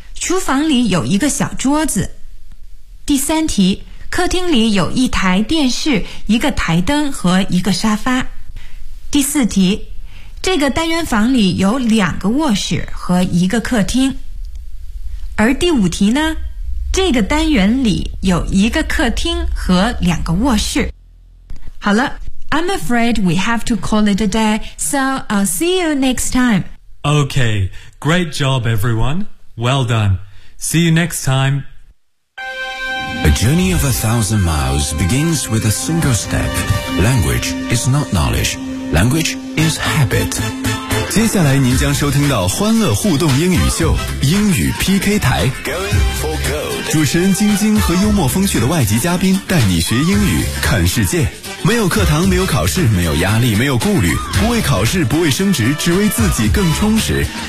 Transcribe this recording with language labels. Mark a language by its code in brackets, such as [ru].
[zh] 厨房里有一个小桌子。第三题，客厅里有一台电视、一个台灯和一个沙发。第四题，这个单元房里有两个卧室和一个客厅。而第五题呢，这个单元里有一个客厅和两个卧室。好了， [en] I'm afraid we have to call it a day, so I'll see you next time. Okay, great job everyone. Well done. See you next time. A journey of 1,000 miles begins with a single step. Language is not knowledge. Language is habit. [zh] 接下来您将收听到欢乐互动英语秀英语 PK 台。 [en] Going for gold. [zh] 主持人晶晶和幽默风趣的外籍嘉宾带你学英语看世界。没有课堂，没有考试，没有压力，没有顾虑，不为考试，不为升职，只为自己更充实。